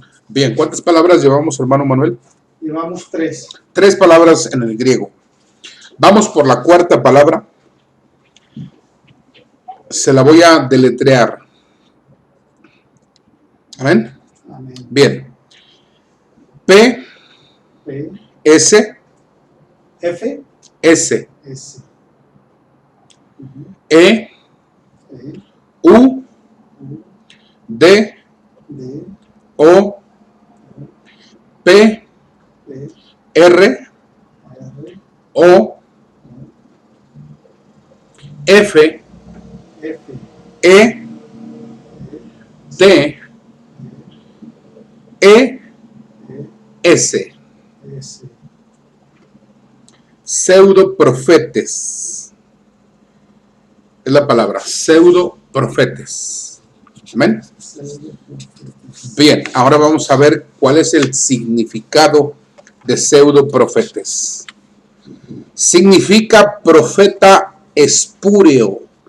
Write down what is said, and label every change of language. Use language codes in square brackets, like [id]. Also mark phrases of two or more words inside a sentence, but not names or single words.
[es] Bien, ¿cuántas palabras llevamos, hermano Manuel? Llevamos 3. 3 palabras en el griego. Vamos por la cuarta palabra. Se la voy a deletrear. ¿Amén? Amén. Bien. P, P. S, F. S, S. E, E. U, U. D, D. O, P, P. R, R. O, F, F. E, D, E, S. S. Pseudoprofetes. Es la palabra, pseudoprofetes. ¿Amén? Bien, ahora vamos a ver cuál es el significado de pseudoprofetes. Significa profeta espúreo.